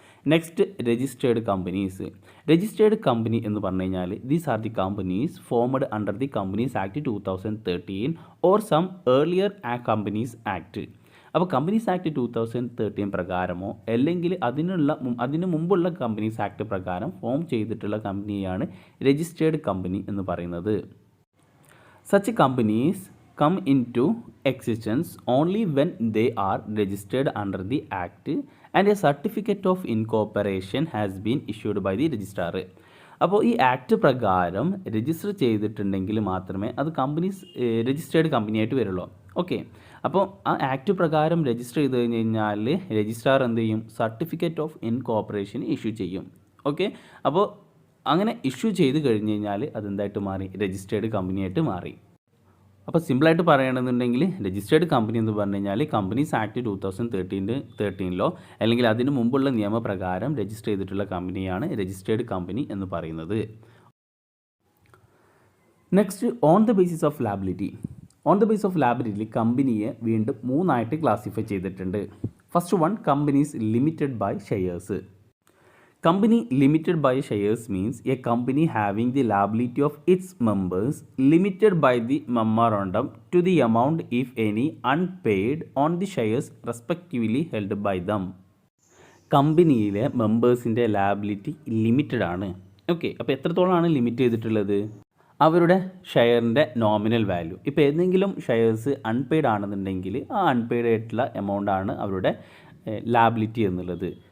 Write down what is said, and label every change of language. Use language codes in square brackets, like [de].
[en] Next registered companies. Registered company [ml] എന്ന് പറഞ്ഞു കഴിഞ്ഞാൽ [en] These are the companies formed under the companies act 2013 or some earlier companies act. [ml] അപ്പോൾ companies act 2013 പ്രകാരമോ അല്ലെങ്കിൽ അതിനു മുമ്പുള്ള കമ്പനീസ് ആക്ട് പ്രകാരം ഫോം ചെയ്തിട്ടുള്ള കമ്പനിയാണ് രജിസ്റ്റേർഡ് കമ്പനി എന്ന് പറയുന്നത്. [en] Such companies come into existence only when they are registered under the act and a certificate of incorporation has been issued by the registrar. [ml] അപ്പോൾ ഈ ആക്ട് പ്രകാരം രജിസ്റ്റർ ചെയ്തിട്ടുണ്ടെങ്കിൽ മാത്രമേ അത് കമ്പനീസ് രജിസ്റ്റേർഡ് കമ്പനിയായിട്ട് വരുള്ളൂ. ഓക്കെ, അപ്പോൾ ആ ആക്ട് പ്രകാരം രജിസ്റ്റർ ചെയ്ത് കഴിഞ്ഞ് കഴിഞ്ഞാൽ രജിസ്ട്രാർ എന്ത് ചെയ്യും, സർട്ടിഫിക്കറ്റ് ഓഫ് ഇൻകോർപ്പറേഷൻ ഇഷ്യൂ ചെയ്യും. ഓക്കെ, അപ്പോൾ അങ്ങനെ ഇഷ്യൂ ചെയ്ത് കഴിഞ്ഞ് കഴിഞ്ഞാൽ അതെന്തായിട്ട് മാറി, രജിസ്റ്റേർഡ് കമ്പനിയായിട്ട് മാറി. അപ്പോൾ സിമ്പിളായിട്ട് പറയുകയാണെന്നുണ്ടെങ്കിൽ രജിസ്റ്റേർഡ് കമ്പനി എന്ന് പറഞ്ഞു കഴിഞ്ഞാൽ കമ്പനീസ് ആക്ട് 2013 അല്ലെങ്കിൽ അതിന് മുമ്പുള്ള നിയമപ്രകാരം രജിസ്റ്റർ ചെയ്തിട്ടുള്ള കമ്പനിയാണ് രജിസ്റ്റേർഡ് കമ്പനി എന്ന് പറയുന്നത്. [en] Next, on the basis of liability. On the base of liability [ml] കമ്പനിയെ വീണ്ടും 3 ക്ലാസിഫൈ ചെയ്തിട്ടുണ്ട്. [en] First one, companies limited by shares. Company limited by shares means a company having the liability of its members limited by the memorandum to the amount, if any, unpaid on the shares respectively held by them. [ml] കമ്പനിയിലെ മെമ്പേഴ്സിൻ്റെ liability limited ആണ്. Okay, അപ്പോൾ എത്രത്തോളമാണ് limit ചെയ്തിട്ടുള്ളത്, അവരുടെ ഷെയറിൻ്റെ nominal value. ഇപ്പോൾ ഏതെങ്കിലും shares unpaid ആണെന്നുണ്ടെങ്കിൽ ആ അൺപെയ്ഡ് ആയിട്ടുള്ള എമൗണ്ട് ആണ് അവരുടെ ലാബിലിറ്റി എന്നുള്ളത്.